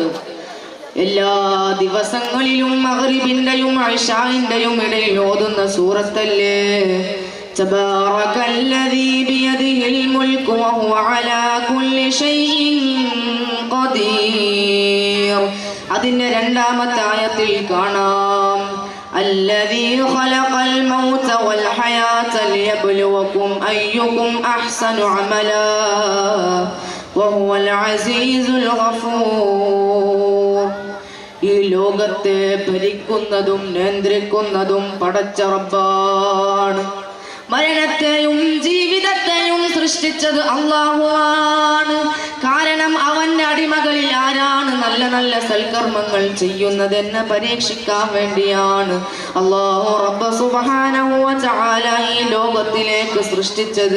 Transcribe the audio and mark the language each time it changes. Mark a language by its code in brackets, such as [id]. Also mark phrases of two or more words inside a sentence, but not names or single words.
[ml] എല്ലാ ദിവസങ്ങളിലും മഗ്രിബിന്റെയും ഇശാഇന്റെയും ഇടയിൽ ഓതുന്ന സൂറത്തല്ലേ [ar] تبارك الذي بيده الملك وهو على كل شيء قدير. [ml] അതിന്റെ രണ്ടാമത്തെ ആയത്തിൽ കാണാം [ar] الذي خلق الموت والحياة ليبلوكم أيكم أحسن عملا وهو العزيز الغفور. [ml] ഈ ലോകത്തെ ഭരിക്കുന്നതും നിയന്ത്രിക്കുന്നതും പടച്ച റബ്ബാണ്. മരണത്തെയും ജീവിതത്തെയും സൃഷ്ടിച്ചത് അല്ലാഹുവാണ്. കാരണം അവന്റെ അടിമകളിൽ ആരാണ് നല്ല നല്ല സൽക്കർമ്മങ്ങൾ ചെയ്യുന്നതെന്ന് പരീക്ഷിക്കാൻ വേണ്ടിയാണ് അല്ലാഹു റബ്ബ് [ar] سبحانه وتعالى [ml] ഈ ലോകത്തിലേക്ക് സൃഷ്ടിച്ചത്.